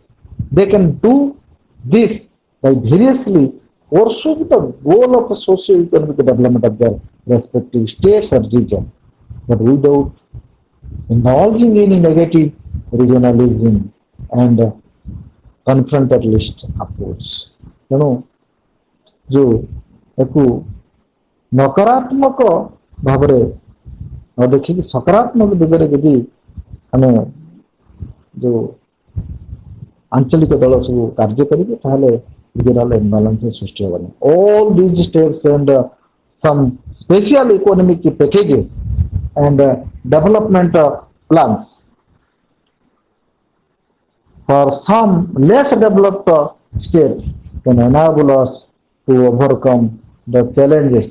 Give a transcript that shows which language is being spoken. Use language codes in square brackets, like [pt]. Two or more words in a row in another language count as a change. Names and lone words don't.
[en] They can do this by variously pursuing the goal of socio-economic development of their respective states or regions, but without indulging in negative regionalism and confrontationalist approach. [or] ତେଣୁ ଯେଉଁ ଏକୁ ନକାରାତ୍ମକ ଭାବରେ ନ ଦେଖିକି ସକାରାତ୍ମକ ଦିଗରେ ଯଦି ଆମେ ଯେଉଁ ଆଞ୍ଚଳିକ ଦଳ ସବୁ କାର୍ଯ୍ୟ କରିବେ ତାହେଲେ [en] regional imbalance [or] ସୃଷ୍ଟି ହେବନି. [en] All these steps and some special economic packages and development plans for some less developed states can enable us to overcome the challenges.